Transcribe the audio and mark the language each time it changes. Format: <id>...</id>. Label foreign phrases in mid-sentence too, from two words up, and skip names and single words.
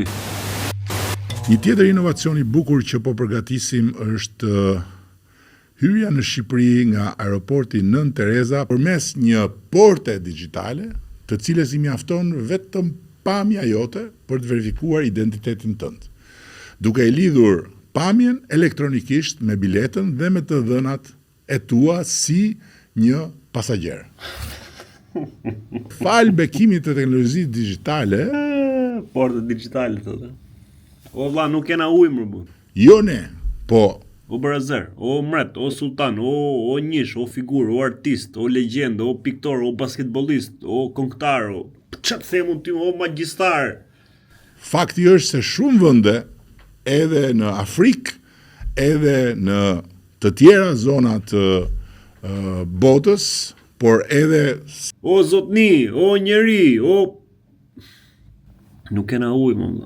<sq>Një tjetër inovacion i bukur që po përgatisim është hyrja në Shqipëri nga aeroporti Nën Tereza përmes një porte digjitale, të cilës i mjafton vetëm pamja jote për të verifikuar identitetin tënd, duke e lidhur pamjen elektronikisht me biletën dhe me të dhënat e tua si një pasagjer. Fal bekimit të teknologjisë digjitale, Porta digjitale thotë. O vlla, nuk kena ujë më bu. jo ne, po O brazer, o mret, o sultan, o njish, o figur, o artist, o legjend, o piktor, o basketbollist, o këngëtar, o ç'a them unë ty, o magjistar. fakti është se shumë vende, edhe në Afrikë, edhe në të tjera zona të botës, por edhe O zotni, o njeri, o... Nuk kena ujë, më vlla.</sq>